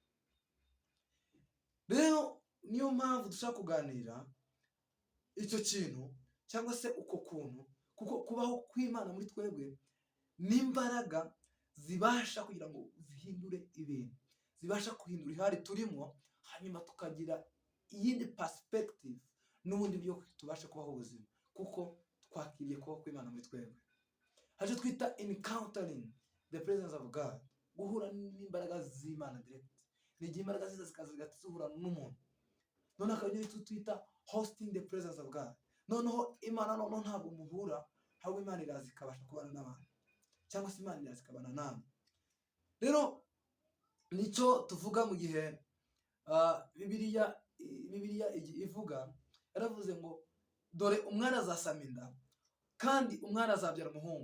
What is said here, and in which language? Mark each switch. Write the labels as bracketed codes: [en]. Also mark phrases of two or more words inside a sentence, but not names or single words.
[rw] Rero niyo mpamvu dushaka kuganira icyo kintu cyangwa se uko kuntu, kuko kubaho kw'Imana muri twebwe n'imbaraga zibasha kugira ngo zihindure ibintu, zibasha guhindura ihari turimo, hanyuma tukagira iyindi perspective n'ubundi byo tubasha kubaho ubuzima, kuko twakiriye kubaho kw'Imana muri twebwe. Haje twita [en] encountering the presence of God, [rw] guhura n'imbaraga z'Imana direct. Ni igihe imbaraga ziza zikaza zigahura n'umuntu. Noneho akagira icyo twita [en] hosting the presence of God. [rw] Noneho Imana ntabwo muhura, ahubwo Imana iraza ikabasha kubana n'abantu, cyangwa se Imana iraza ikabana namwe. Rero nicyo tuvuga mu gihe Bibiliya ivuga, yaravuze ngo dore umwana azasama inda, kandi umwana azabyara umuhungu.